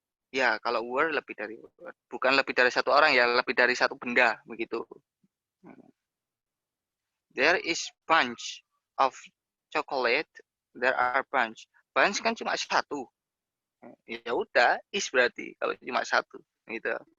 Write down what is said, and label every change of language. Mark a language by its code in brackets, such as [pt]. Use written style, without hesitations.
[id] Ya, kalau were lebih dari word. Bukan lebih dari satu orang ya, lebih dari satu benda begitu. [en] There is bunch of chocolate. There are bunch. [id] Bunch kan cuma satu. Ya udah, is berarti kalau cuma satu gitu.